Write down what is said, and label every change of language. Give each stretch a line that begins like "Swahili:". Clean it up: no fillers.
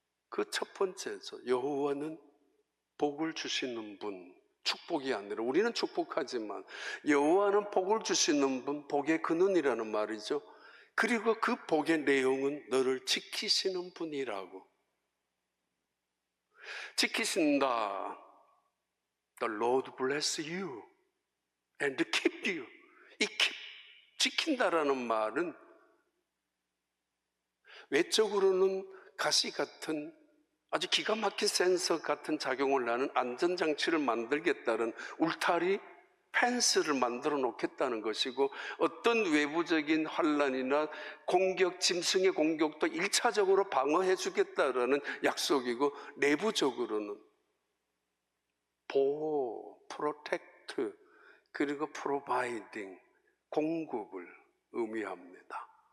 Korean: 그 첫 번째죠. 여호와는 복을 주시는 분, 축복이 아니라, 우리는 축복하지만 여호와는 복을 주시는 분, 복의 근원이라는 말이죠. 그리고 그 복의 내용은 너를 지키시는 분이라고. 지키신다.
English: The Lord bless you and keep you.
Korean: 이 keep, 지킨다라는 말은 외적으로는 가시 같은 아주 기가 막힌 센서 같은 작용을 하는 안전장치를 만들겠다는 울타리, 펜스를 만들어 놓겠다는 것이고, 어떤 외부적인 환란이나 공격, 짐승의 공격도 1차적으로 방어해 주겠다라는 약속이고, 내부적으로는 보호, 프로텍트, 그리고 프로바이딩, 공급을 의미합니다.